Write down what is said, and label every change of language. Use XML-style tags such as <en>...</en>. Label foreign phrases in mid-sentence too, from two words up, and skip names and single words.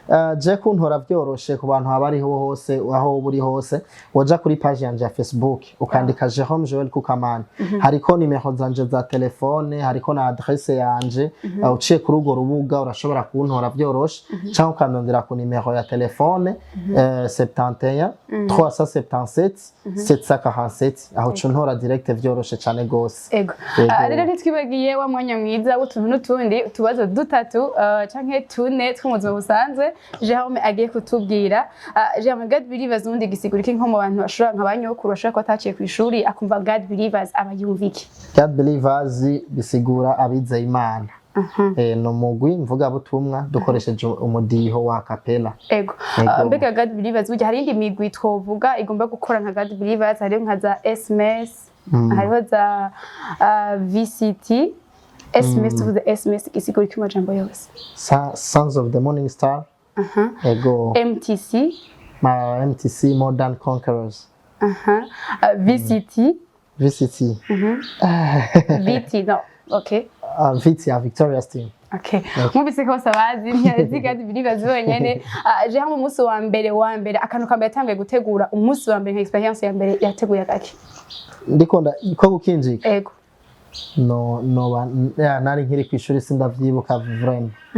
<rn>Je kuntora byoroshe ku bantu abariho hose aho buri hose woja kuri page yanje ya Facebook ukandika Jerome Joel Kukamana hariko nimero zanje za telefone hariko na adresse yanje uciye kuri urwo rubuga urashobora kuntora byoroshe cyangwa ukandondera ku nimero ya telefone 71 377 747 aho cuntora direct byoroshe cyane gose. Ego rero ntitwibagiye wa mwanya mwiza w'utuntu n'utundi utubazo dutatu canke tune tw'umuzima busanzwe Jerome agiye kutubwira. Jerome God believers undi gisigura iki nko mu bantu bashobora nk'abanyokuru bashobora ko ataciye ku ishuri akumva God believers abayumviki. God believers bisigura abizeye Imana. No mugwi mvuga butumwa dukoresheje umudiho wa capella. Ego mbega God believers burya hari indi migwi twovuga igomba gukora nka God believers hari nka za SMS hariho za VCT SMS tuvuze SMS isigura iki majambo yose Sons of the Morning Star. Ego MTC MTC Modern Conquerors. VCT VT no okay VT ya Victoria's Team. Okay. Mubise ko sabazi ntiyazi God believers bonyene je hamwe umunsi wa mbere akantu kambe yatangiye gutegura umunsi wa mbere nka experience ya mbere yateguye gake ndikonda ko gukinjika. Ego no nari nkiri kwishuri sindavyibuka vraiment.</rn>